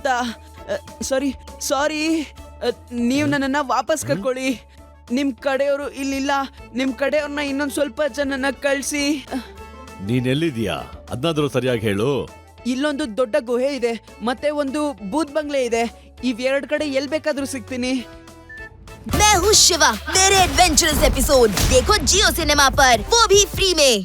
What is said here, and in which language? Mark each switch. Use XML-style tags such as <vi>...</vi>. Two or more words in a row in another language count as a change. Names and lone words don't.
<kn>ಸಾರಿ. ನೀವು ನನ್ನನ್ನ ವಾಪಸ್ ಕರ್ಕೊಳ್ಳಿ. ನಿಮ್ ಕಡೆಯವರು ಇಲ್ಲಿಲ್ಲ. ನಿಮ್ ಕಡೆಯವ್ರನ್ನ ಇನ್ನೊಂದ್ ಸ್ವಲ್ಪ ಜನನ ಕಳ್ಸಿ. ನೀನೆಲ್ಲಿದೀಯಾ ಅದನ್ನಾದ್ರೂ ಸರಿಯಾಗಿ ಹೇಳು. ಇಲ್ಲೊಂದು ದೊಡ್ಡ ಗುಹೆ ಇದೆ, ಮತ್ತೆ ಒಂದು ಬೂತ್ ಬಂಗ್ಲೆ ಇದೆ. ಇವೆರಡ್ ಕಡೆ ಎಲ್ ಬೇಕಾದ್ರೂ ಸಿಗ್ತೀನಿ.</kn> <hi>मैं हूँ शिवा मेरे</hi> <en>adventurous episode</en> <hi>देखो जियो सिनेमा पर, वो भी फ्री में।</hi>